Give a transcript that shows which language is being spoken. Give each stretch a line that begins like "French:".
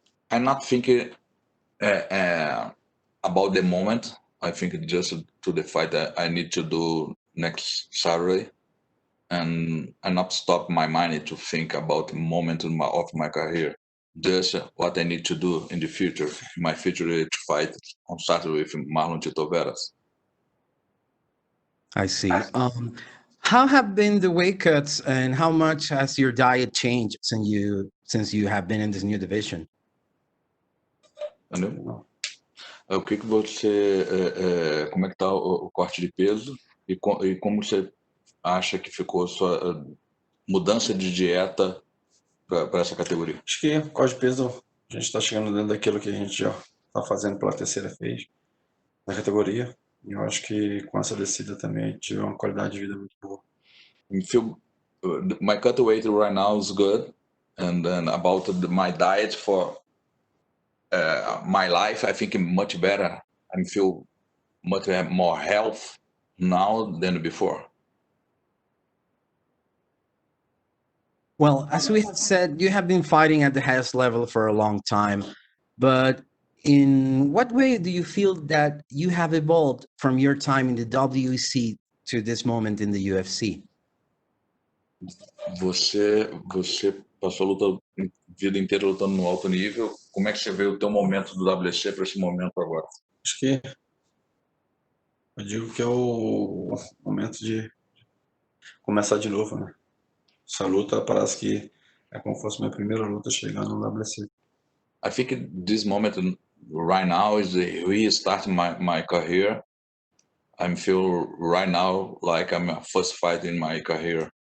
English: I'm not thinking about the moment. I think just to the fight that I need to do next Saturday, and I not stop my mind to think about the moment of my career. Just what I need to do in the future. My future is to fight on Saturday with Chito Vera. I see. How have been the weight cuts, and how much has your diet changed since you have been in this new division?
Portuguese: Entendeu? O que você, como é que tá o corte de peso e como você acha que ficou a sua mudança de dieta para essa categoria? Acho que o corte de peso, a gente está chegando dentro daquilo que a gente já está fazendo pela terceira vez na categoria. E eu acho que com essa descida também tive uma qualidade de vida muito boa.
English: I feel my cut weight right now is good, and then about my diet for my life, I think much better. I feel much more health now than before. Well, as we have said, you have been fighting at the highest level for a long time, but in what way do you feel that you have evolved from your time in the WEC to this moment in the UFC?
Portuguese: Você passou a luta a vida inteira lutando no alto nível. Como é que você vê o teu momento do WC para esse momento agora? Acho que eu digo que é o momento de começar de novo, né? Essa luta parece que é como se fosse minha primeira luta chegando no WC.
English: I think this moment right now is the restart my career. I feel right now like I'm a first fight in my career.